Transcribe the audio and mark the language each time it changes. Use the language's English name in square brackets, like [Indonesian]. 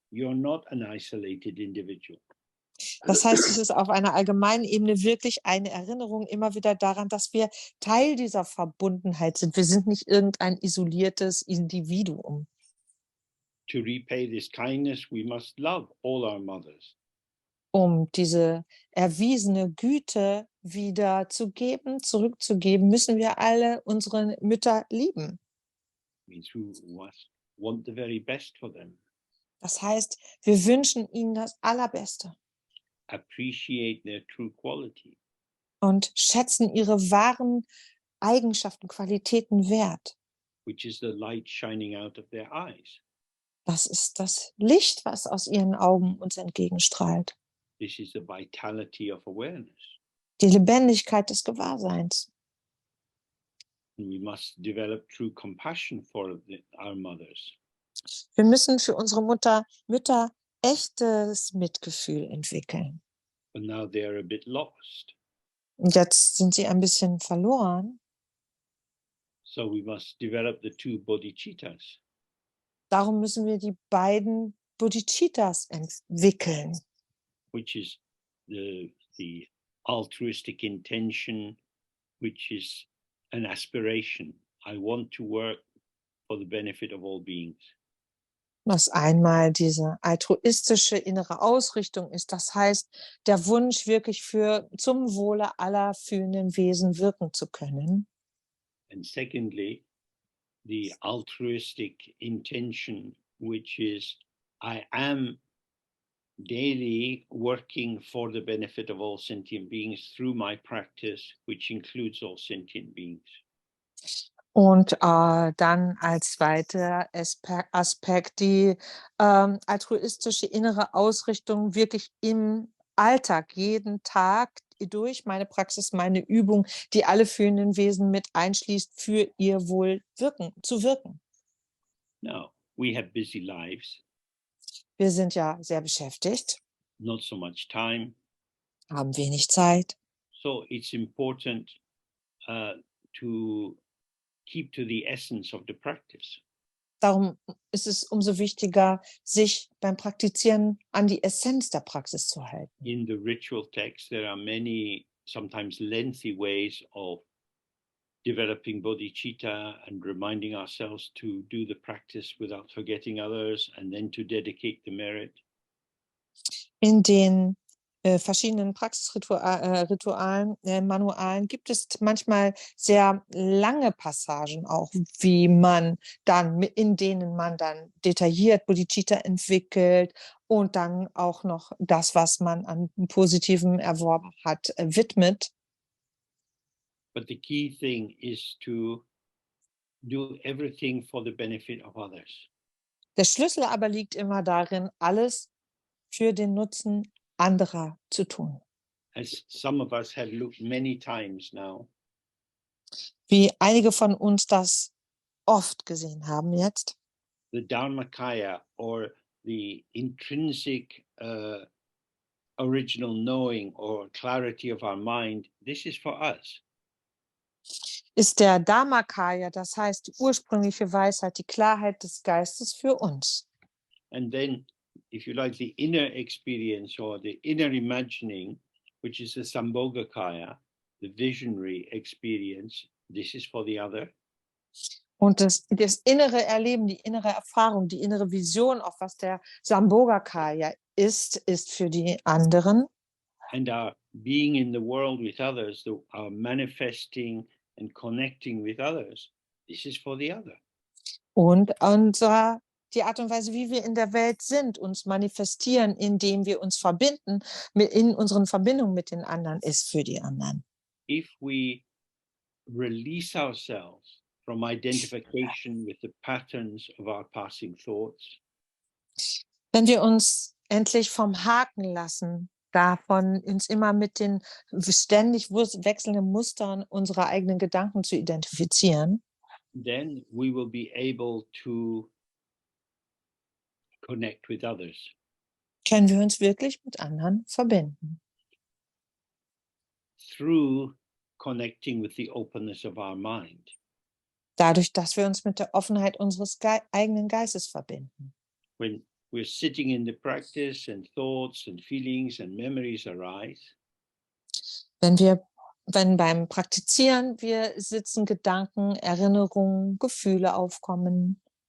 [English] You're not an isolated individual. [German] Das heißt, es ist auf einer allgemeinen Ebene wirklich eine Erinnerung immer wieder daran, dass wir Teil dieser Verbundenheit sind. Wir sind nicht irgendein isoliertes Individuum. [English] To repay this kindness, we must love all our mothers. [German] Um diese erwiesene Güte wieder zu geben, zurückzugeben, müssen wir alle unsere Mütter lieben. [English] Means we must want the very best for them. [German] Das heißt, wir wünschen ihnen das Allerbeste. [English] Appreciate their true quality. [German] Und schätzen ihre wahren Eigenschaften, Qualitäten wert. [English] Which is the light shining out of their eyes. [German] Das ist das Licht, was aus ihren Augen uns entgegenstrahlt. [English] This is the vitality of awareness. [German] Die Lebendigkeit des Gewahrseins. [English] And we must develop true compassion for our mothers. [German] Wir müssen für unsere Mütter echtes Mitgefühl entwickeln. [English] But now they are a bit lost. [German] Und jetzt sind sie ein bisschen verloren. [English] So we must develop the 2 bodhicittas. [German] Darum müssen wir die beiden Bodhicittas entwickeln. [English] Which is the altruistic intention, which is an aspiration. I want to work for the benefit of all beings. [German] Was einmal diese altruistische innere Ausrichtung ist, das heißt, der Wunsch, wirklich zum Wohle aller fühlenden Wesen wirken zu können. [English] And secondly, the altruistic intention, which is I am daily working for the benefit of all sentient beings through my practice, which includes all sentient beings. [German] Und dann als zweiter Aspekt die altruistische innere Ausrichtung wirklich im Alltag, jeden Tag durch meine Praxis, meine Übung, die alle fühlenden Wesen mit einschließt, für ihr Wohl zu wirken. [English] Now, we have busy lives. [German] Wir sind ja sehr beschäftigt, [English] Not so much time. [German] haben wenig Zeit. [English] So it's important to keep to the essence of the practice. [German] Darum ist es umso wichtiger, sich beim Praktizieren an die Essenz der Praxis zu halten. [English] In the ritual text, there are many, sometimes lengthy ways of developing bodhicitta and reminding ourselves to do the practice without forgetting others and then to dedicate the merit. [German] In den verschiedenen Praxisritualen, Manualen gibt es manchmal sehr lange Passagen auch, in denen man dann detailliert Bodhicitta entwickelt und dann auch noch das, was man an Positivem erworben hat, widmet. [English] But the key thing is to do everything for the benefit of others. [German] Der Schlüssel aber liegt immer darin, alles für den Nutzen anderer zu tun. [English] As some of us have looked many times now, [German] Wie einige von uns das oft gesehen haben jetzt. [English] the Dharmakaya or the intrinsic original knowing or clarity of our mind, this is for us. [German] Ist der Dharmakaya, das heißt die ursprüngliche Weisheit, die Klarheit des Geistes für uns. [English] And then, if you like, the inner experience or the inner imagining, which is the Sambhogakaya, the visionary experience, this is for the other. [German] Und das innere Erleben, die innere Erfahrung, die innere Vision, auch was der Sambhogakaya ist für die anderen. [English] And our being in the world with others, our manifesting and connecting with others, this is for the other. [German] Und die Art und Weise, wie wir in der Welt sind, uns manifestieren, indem wir uns verbinden, in unseren Verbindungen mit den anderen, ist für die anderen. [English] If we release ourselves from identification with the patterns of our passing thoughts, [German] wenn wir uns endlich vom Haken lassen, davon uns immer mit den ständig wechselnden Mustern unserer eigenen Gedanken zu identifizieren, [English] then we will be able to connect with others. [German] können wir uns wirklich mit anderen verbinden. [English] Through connecting with the openness of our mind. [German] Dadurch, dass wir uns mit der Offenheit unseres eigenen Geistes verbinden. [English] When we're sitting in the practice and thoughts and feelings and memories arise, [German] wenn beim Praktizieren wir sitzen, Gedanken, Erinnerungen, Gefühle aufkommen,